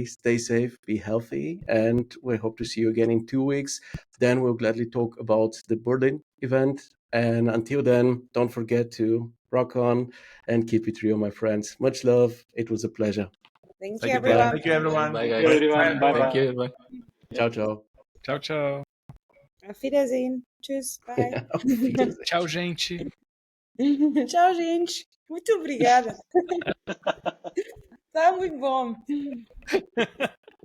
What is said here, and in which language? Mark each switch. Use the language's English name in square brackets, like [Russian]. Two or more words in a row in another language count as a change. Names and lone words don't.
[English] Stay safe, be healthy, and we hope to see you again in 2 weeks. Then we'll gladly talk about the Berlin event. And until then, don't forget to rock on and keep it real, my friends. Much love. It was a pleasure. Thank Thank you, you, Ted. everyone. Thank you, everyone. Bye, Thank you, guys. everyone. Bye Thank bye. you. Bye. [Italian] Ciao, ciao. [Portuguese] Tchau, tchau. [German] Auf Wiedersehen. Tschüss. Bye. Auf Wiedersehen. [Portuguese] Tchau, gente. Tchau, gente. Muito obrigada. Tá muito bom.